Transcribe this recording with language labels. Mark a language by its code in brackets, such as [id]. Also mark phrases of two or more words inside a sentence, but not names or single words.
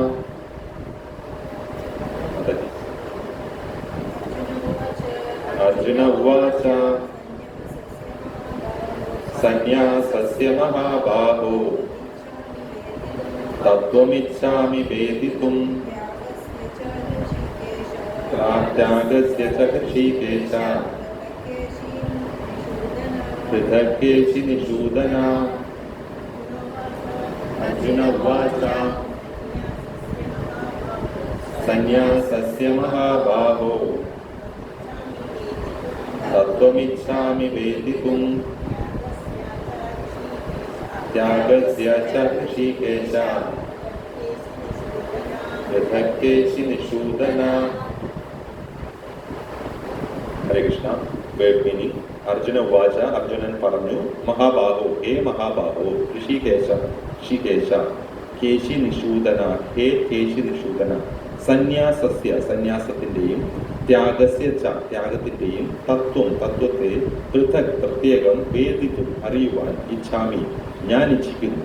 [sa] അർജുന ഉവാച സന്യാസസ്യ മഹാബാഹോ തത്വമിച്ഛാമി വേദിതും ത്യാഗസ്യ ച ഹൃഷീകേശ പൃഥക്കേശി നിഷൂദന. അർജുന ഉവാച സന്യാസസ്യ മഹാബാഹോ त्वमिच्छामि वेदितुं त्यागस्य च ऋषिकेश पृथक्केशि निषूदन. [en] ഹരേ കൃഷ്ണ. word meaning. [sa] അർജുന ഉവാച. [ml] അർജുനൻ പറഞ്ഞു, മഹാബാഹോ, ഹേ മഹാബാഹോ, ഋഷികേശ, ഋഷികേശ, കേശി നിഷൂദന, ഹേ കേശി നിഷൂദന, സന്യാസസ്യ, സന്യാസത്തിൻ്റെയും, [sa] ത്യാഗസ്യ ച, [ml] ത്യാഗത്തിൻ്റെയും, തത്വം, തത്വത്തെ, പൃഥക്, പ്രത്യേകം, വേദിക്കും, അറിയുവാൻ, ഇച്ഛാമി, ഞാൻ ഇച്ഛിക്കുന്നു.